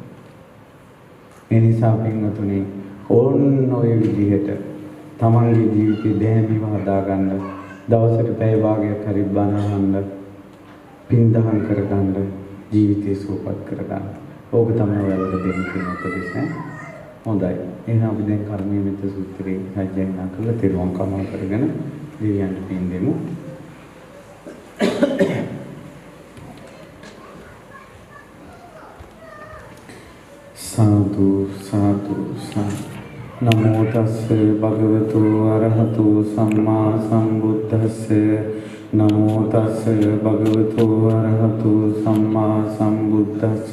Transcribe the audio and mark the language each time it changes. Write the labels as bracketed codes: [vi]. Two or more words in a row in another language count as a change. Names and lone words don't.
[si] ඒ නිසා පින්වතුනි ඕන්න ඔය විදිහට තමන්ගේ ජීවිතේ දැහැමිව හදාගන්න දවසට පැය භාගයක් හරි බණ අහන්න පින් දහම් කරගන්න ජීවිතේ සුවපත් කරගන්න. ඕක තමයි ඔයාලට දෙන්න තියෙන උපදෙස් නේ. හොඳයි. එහෙනම් අපි දැන් කර්මීය මෙත්ත සූත්‍රයේ සජ්ජායනා කරලා තෙරුවන් කමා කරගෙන දෙවියන්ට පින් දෙමු. සාදු සාදු සාදු. [pi] නමෝ තස්ස භගවතු අරහතු සම්මා සම්බුද්දස්ස. නමෝ තස්ස භගවතු අරහතු සම්මා සම්බුද්දස්ස.